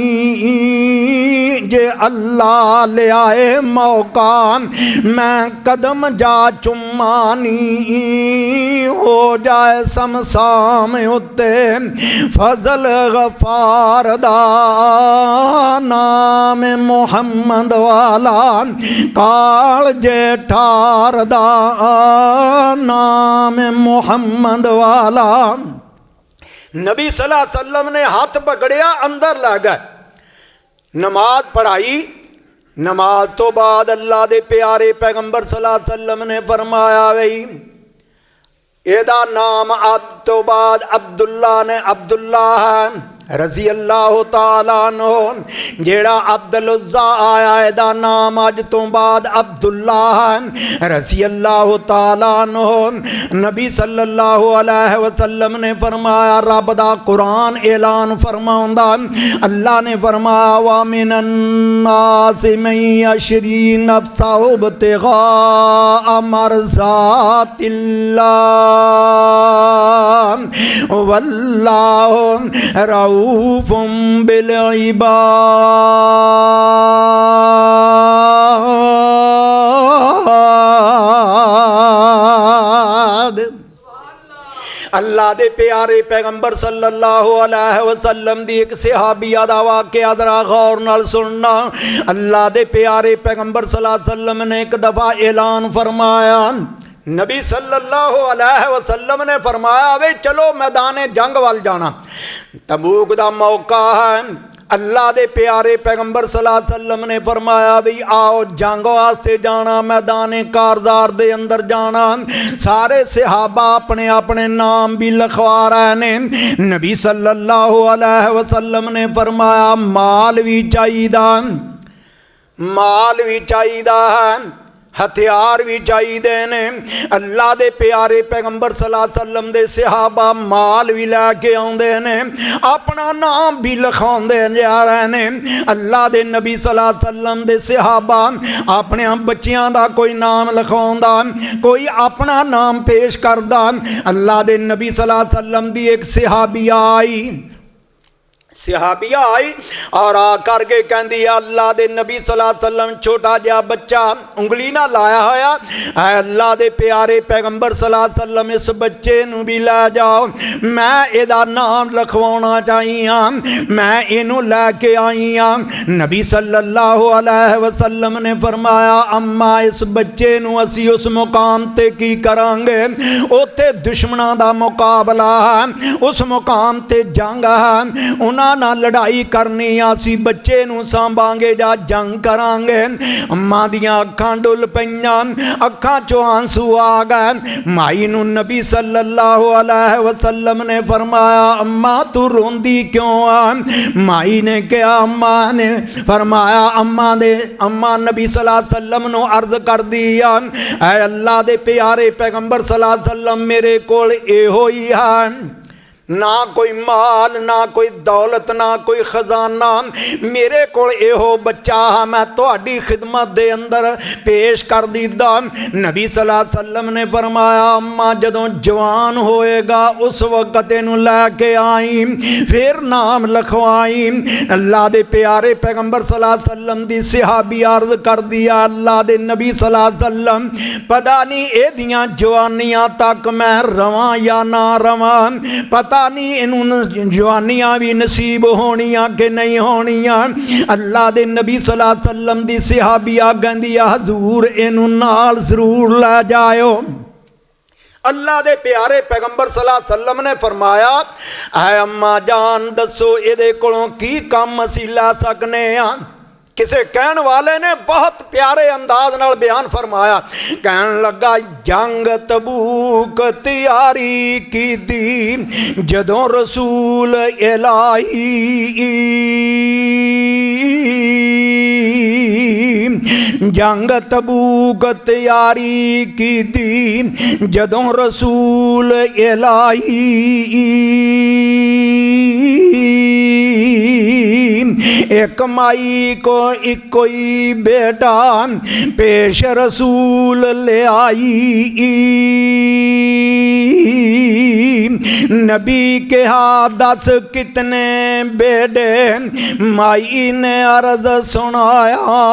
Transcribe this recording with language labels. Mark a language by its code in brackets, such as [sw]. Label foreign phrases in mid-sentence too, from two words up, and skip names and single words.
[pa] جے اللہ لے آئے موقع میں قدم جا چُمانی، ہو جائے صمصام اُتّے فضل غفار دا، نام محمد والا کال جیٹھار دا، نام محمد والا. नबी [ar] صلى الله عليه وسلم [pa] نے ہتھ پھڑیا، اندر لے گئے، نماز پڑھائی. نماز توں بعد اللہ دے پیارے پیغمبر [ar] صلى الله عليه وسلم [pa] نے فرمایا وہی ایدا نام اب توں بعد عبداللہ نے عبداللہ ہے [ar] رضي الله تعالى عنه. [pa] جیہڑا عبدالعزیٰ آیا ایدا نام اج توں بعد عبداللہ ہے [ar] رضي الله تعالى عنه. [pa] नबी [ar] صلى الله عليه وسلم [pa] نے فرمایا, رب دا قرآن اعلان فرماؤندا، اللہ نے فرمایا [ar] ومن الناس من يشري نفسه ابتغاء مرضات الله والله رءوف بالعباد. [pa] اللہ دے پیارے پیغمبر [ar] صلى الله عليه وسلم [pa] دی اک صحابیہ دا واقعہ ذرا غور نال سننا. اللہ دے پیارے پیغمبر [ar] صلى الله عليه وسلم [pa] نے اک دفعہ اعلان فرمایا، نبی [ar] صلى الله عليه وسلم [pa] نے فرمایا وے چلو میدان جنگ ول جانا. تبوک دا موقع ہے. اللہ دے پیارے پیغمبر [ar] صلى الله عليه وسلم [pa] نے فرمایا بھی آؤ جنگ واسطے جانا، میدان کارزار دے اندر جانا. سارے صحابہ اپنے اپنے نام وی لکھوا رہے نے. नबी [ar] صلى الله عليه وسلم [pa] نے فرمایا مال وی چاہیدا، مال وی چاہیدا ہے، ہتھیار وی چاہیدے نے. اللہ دے پیارے پیغمبر [ar] صلى الله عليه وسلم [pa] دے صحابہ مال وی لے کے آؤندے نے، اپنا نام وی لکھاؤندے جا رہے نے. اللہ دے نبی [ar] صلى الله عليه وسلم [pa] دے صحابہ اپنے بچیاں دا کوئی نام لکھاؤندا، کوئی اپنا نام پیش کردا. اللہ دے نبی [ar] صلى الله عليه وسلم [pa] دی اک صحابیہ آئی، صحابیہ آئی اور آ کر کے کہندی اللہ دے نبی [ar] صلى الله عليه وسلم [pa] چھوٹا جیہا بچہ انگلی نا لایا ہویا ہے، اللہ دے پیارے پیغمبر [ar] صلى الله عليه وسلم [pa] اس بچے نوں وی لے جاؤ، میں ایہدا نام لکھوانا چاہی ہاں، میں اینوں لے کے آئی ہاں. नबी [ar] صلى الله عليه وسلم [pa] نے فرمایا اماں اس بچے نوں اسی اس مقام تے کی کراں گے، اوتھے دشمناں دا مقابلہ ہے، اس مقام تے جنگ ہے، اوہناں نال لڑائی کرنی، اسی بچے نوں سانبھاں گے یا جنگ کراں گے. اماں دیاں اکھاں ڈُل پئیاں، اکھاں چوں آنسو آ گئے. مائی نوں نبی [ar] صلى الله عليه وسلم [pa] نے فرمایا اماں توں روندی کیوں آ? مائی نے کہا اماں نے فرمایا اماں نبی [ar] صلى الله عليه وسلم [pa] نوں عرض کر دی اے اللہ دے پیارے پیغمبر [ar] صلى الله عليه وسلم [pa] میرے کول ایہو ای ہے، نا کوئی مال نا کوئی دولت نا کوئی خزانہ، میرے کول ایہو بچہ میں تہاڈی خدمت دے اندر پیش کر دیدا. नबी [ar] صلى الله عليه وسلم [pa] نے فرمایا اماں جدوں جوان ہوئے گا اس وقت اینوں لے کے آئیں، فیر نام لکھوائیں. اللہ دے پیارے پیغمبر [ar] صلى الله عليه وسلم [pa] دی صحابی عرض کر دیا اللہ دے نبی [ar] صلى الله عليه وسلم [pa] پتہ نہیں ایدیاں جوانیاں تک میں رہواں یا نا رہواں، پتہ نہیں اینوں جوانیاں وی نصیب ہونیاں کہ نہیں ہونیاں. اللہ دے نبی [ar] صلى الله عليه وسلم [pa] دی صحابیہ کہندی حضور اینوں نال ضرور لے جاؤ. اللہ دے پیارے پیغمبر [ar] صلى الله عليه وسلم [pa] نے فرمایا اے اماں جان دسو ایہدے کولوں کی کم اسیں لے سکنے آ. کسی کہن والے نے بہت پیارے انداز نال بیان فرمایا، کہن لگا جنگ تبوک تیاری کی دی جدوں رسول الٰہی، جنگ تبوک تیاری کی دی جدوں رسول الٰہی، اک مائی کو اک کوئی بیٹا پیش رسول لے آئی. نبی کے ہتھ 10 کتنے بیٹے، مائی نے عرض سنایا.